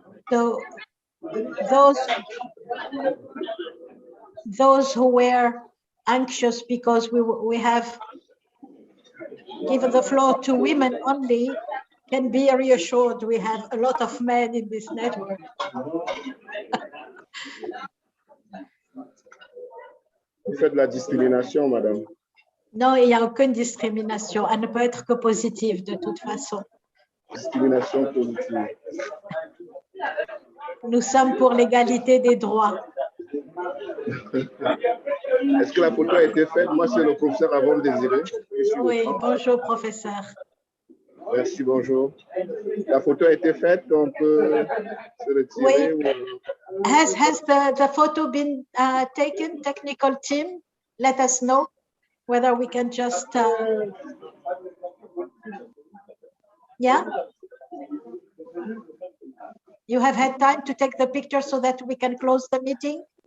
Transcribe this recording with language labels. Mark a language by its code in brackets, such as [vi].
[en] So those who were anxious because we have given the floor to women only can be reassured. We have a lot of men in this network. [fr] Vous faites de la discrimination, madame. Non, il n'y a aucune discrimination. Elle ne peut être que positive de toute façon. Discrimination positive. Nous sommes pour l'égalité des droits. Est-ce que la photo a été faite? Moi, c'est le professeur Avon Désiré. Oui, bonjour professeur. Merci, bonjour. La photo a été faite, on peut se retirer. Oui. Ou... [en] Has the photo been taken? Technical team, let us know whether we can just. Yeah. You have had time to take the picture so that we can close the meeting?